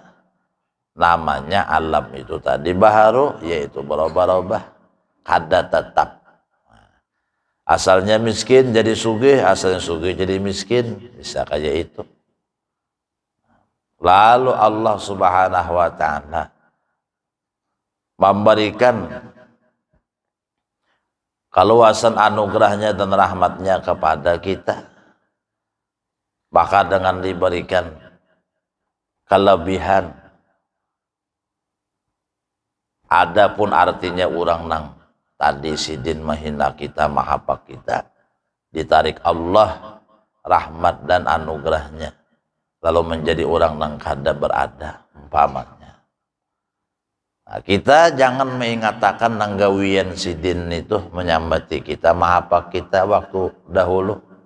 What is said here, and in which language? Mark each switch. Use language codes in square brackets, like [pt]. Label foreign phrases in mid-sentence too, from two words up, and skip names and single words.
[id] Namanya alam itu tadi baharu, yaitu berubah-ubah, kada tetap. Asalnya miskin jadi sugih, asalnya sugih jadi miskin, bisa kayak itu. Lalu [ar] الله سبحانه وتعالى [id] memberikan keluasan anugerahnya dan rahmatnya kepada kita, maka dengan diberikan kelebihan, [bjn] adapun artinya orang nang tadi sidin menghina kita, mahapak kita, ditarik Allah rahmat dan anugerahnya, lalu menjadi orang nang kada berada umpamanya. Nah, kita jangan mengatakan nanggawian sidin itu menyambati kita, mahapak kita waktu dahulu.